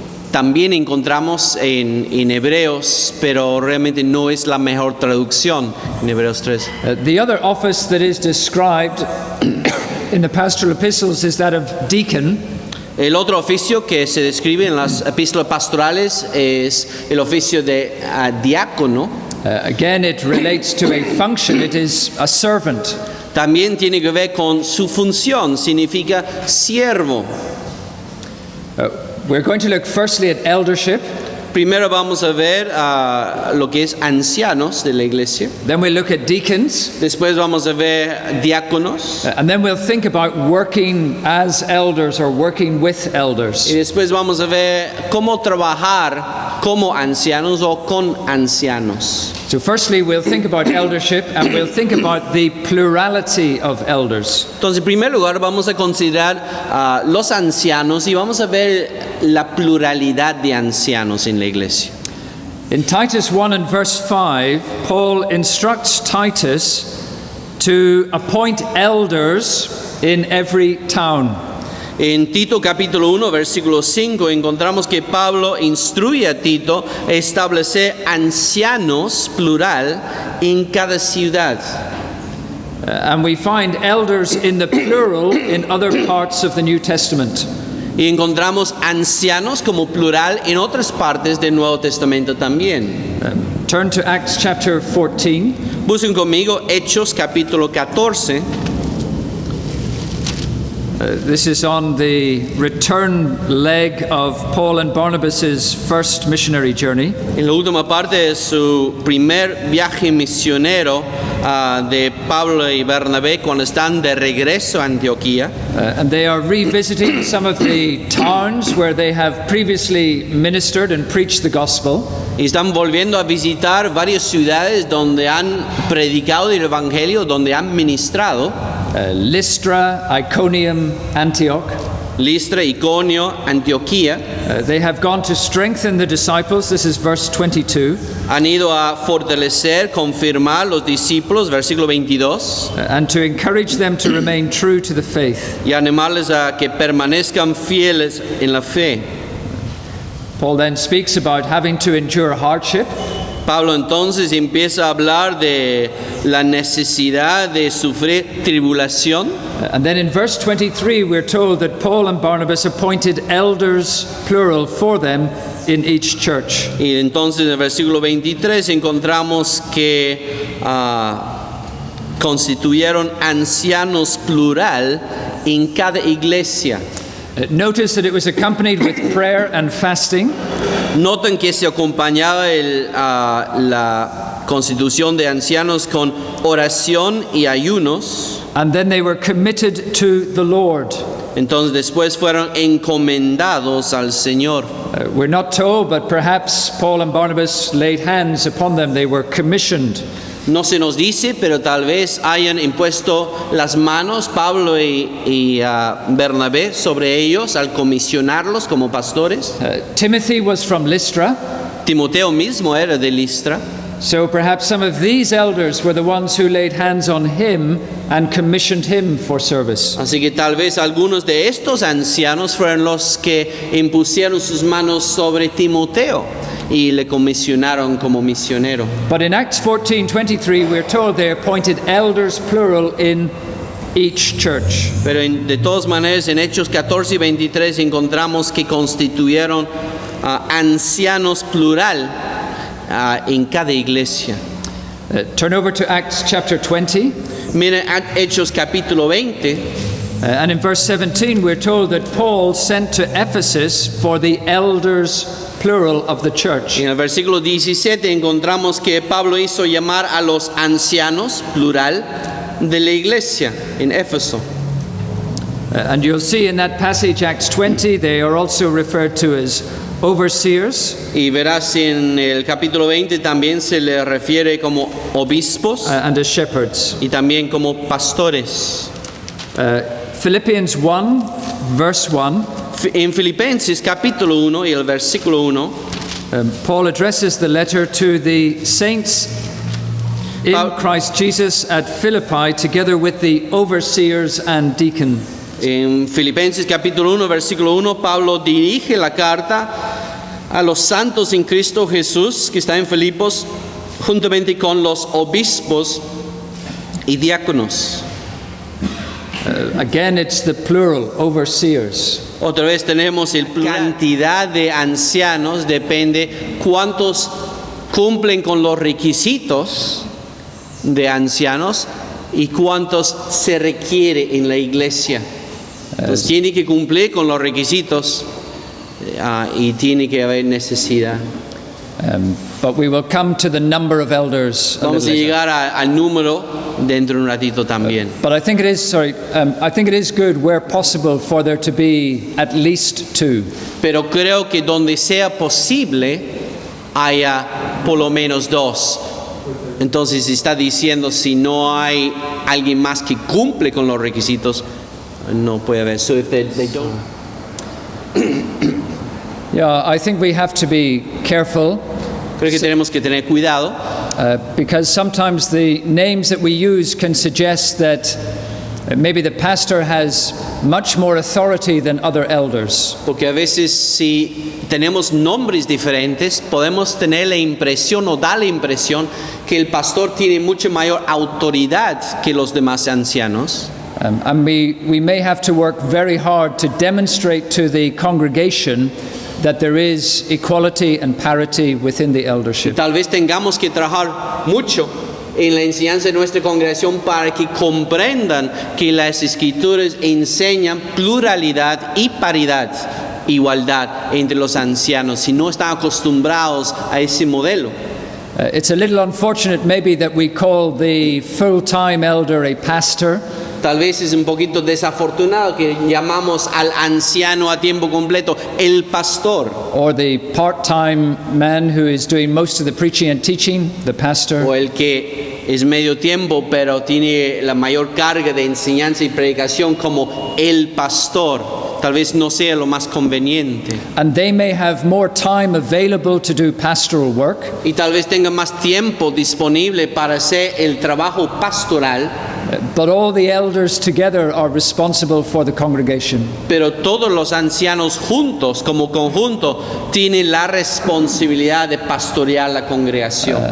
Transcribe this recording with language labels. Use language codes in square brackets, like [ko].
[es] También encontramos en Hebreos, pero realmente no es la mejor traducción en Hebreos 3. [en] The other office that is described in the pastoral epistles is that of deacon. [es] El otro oficio que se describe en las epístolas pastorales es el oficio de diácono. [en] Again, it relates to a function. It is a servant. [es] También tiene que ver con su función, significa siervo. [en] We're going to look firstly at eldership. [es] Primero vamos a ver lo que es ancianos de la iglesia. [en] Then we'll look at deacons. [es] Después vamos a ver diáconos. [en] And then we'll think about working as elders or working with elders. [es] Y después vamos a ver cómo trabajar como ancianos o con ancianos. [en] So firstly, we'll think about eldership and we'll think about the plurality of elders. [es] Entonces, en primer lugar, vamos a considerar los ancianos y vamos a ver la pluralidad de ancianos en la iglesia. [en] In Titus 1 and verse 5, Paul instructs Titus to appoint elders in every town. [es] En Tito capítulo 1, versículo 5, encontramos que Pablo instruye a Tito a establecer ancianos, plural, en cada ciudad. [en] And we find elders in the plural in other parts of the New Testament. [es] Y encontramos ancianos como plural en otras partes del Nuevo Testamento también. [en] Turn to Acts chapter 14. [es] Busquen conmigo Hechos capítulo 14. [en] This is on the return leg of Paul and Barnabas' first missionary journey. [es] En la última parte de su primer viaje misionero de Pablo y Bernabé cuando están de regreso a Antioquía. [en] And they are revisiting some of the towns where they have previously ministered and preached the gospel. [es] Y están volviendo a visitar varias ciudades donde han predicado el evangelio, donde han ministrado. [en] Lystra, Iconium, Antioch. [es] Listra, Iconio, Antioquía. [en] They have gone to strengthen the disciples. This is verse 22. [es] Han ido a fortalecer, confirmar los discípulos, versículo 22. [en] And to encourage them to remain true to the faith. [es] Y animarles a que permanezcan fieles en la fe. [en] Paul then speaks about having to endure hardship. [es] Pablo entonces empieza a hablar de la necesidad de sufrir tribulación. [en] And then in verse 23 we're told that Paul and Barnabas appointed elders, plural, for them in each church. [es] Y entonces en el versículo 23 encontramos que constituyeron ancianos plural en cada iglesia. [en] Notice that it was accompanied with prayer and fasting. [es] Noten que se acompañaba la constitución de ancianos con oración y ayunos. [en] And then they were committed to the Lord. [es] Entonces después fueron encomendados al Señor. [en] We're not told, but perhaps Paul and Barnabas laid hands upon them. They were commissioned. [es] No se nos dice, pero tal vez hayan impuesto las manos Pablo y Bernabé sobre ellos al comisionarlos como pastores. [en] Timothy was from Lystra. [es] Timoteo mismo era de Listra. [en] So perhaps some of these elders were the ones who laid hands on him and commissioned him for service. [es] Así que tal vez algunos de estos ancianos fueron los que impusieron sus manos sobre Timoteo y le comisionaron como misionero. [en] But in Acts 14:23 we're told they appointed elders, plural, in each church. [es] Pero de todas maneras en Hechos 14 y 23 encontramos que constituyeron ancianos plural en cada iglesia. [en] Turn over to Acts chapter 20. [es] Miren Hechos capítulo 20. [en] And in verse 17 we're told that Paul sent to Ephesus for the elders, plural, of the church. [es] En el versículo 17 encontramos que Pablo hizo llamar a los ancianos, plural, de la iglesia en Éfeso. [en] And you'll see in that passage, Acts 20, they are also referred to as overseers. [es] Y verás en el capítulo 20 también se le refiere como obispos [en] And as shepherds. [es] y también como pastores. [en] Philippians 1, verse 1. [es] En Filipenses capítulo 1 y el versículo 1 [en] Paul addresses the letter to the saints in Christ Jesus at Philippi, together with the overseers and deacons. [es] En Filipenses capítulo 1, versículo 1, Pablo dirige la carta a los santos en Cristo Jesús que está en Filipos, juntamente con los obispos y diáconos. [en] Again, it's the plural, overseers. [es] Otra vez tenemos el plural. Cantidad de ancianos depende cuántos cumplen con los requisitos de ancianos y cuántos se requiere en la iglesia. Entonces tiene que cumplir con los requisitos y tiene que haber necesidad. [en] But we will come to the number of elders. [es] Vamos a llegar al número dentro de un ratito también. [en] But I think it is good where possible for there to be at least 2. [es] Pero creo que donde sea posible haya por lo menos 2. Entonces está diciendo si no hay alguien más que cumple con los requisitos, no puede haber. [en] So if they don't. Yeah, I think we have to be careful. [es] Creo que tenemos que tener cuidado. [en] Because sometimes the names that we use can suggest that maybe the pastor has much more authority than other elders. [es] Porque a veces si tenemos nombres diferentes, podemos tener la impresión o dar la impresión que el pastor tiene mucha mayor autoridad que los demás ancianos. [en] And we may have to work very hard to demonstrate to the congregation that there is equality and parity within the eldership. [es] Tal vez tengamos que trabajar mucho en la enseñanza de nuestra congregación para que comprendan que las escrituras enseñan pluralidad y paridad, igualdad entre los ancianos, si no están acostumbrados a ese modelo. [en] It's a little unfortunate maybe that we call the full-time elder a pastor. [es] Tal vez es un poquito desafortunado que llamamos al anciano a tiempo completo el pastor. [en] Or the part-time man who is doing most of the preaching and teaching, the pastor. [es] O el que es medio tiempo pero tiene la mayor carga de enseñanza y predicación como el pastor. Tal vez no sea lo más conveniente. [en] And they may have more time available to do pastoral work. [es] Y tal vez tenga más tiempo disponible para hacer el trabajo pastoral. [en] But all the elders together are responsible for the congregation. [es] Pero todos los ancianos juntos, como conjunto, tienen la responsabilidad de pastorear la congregación.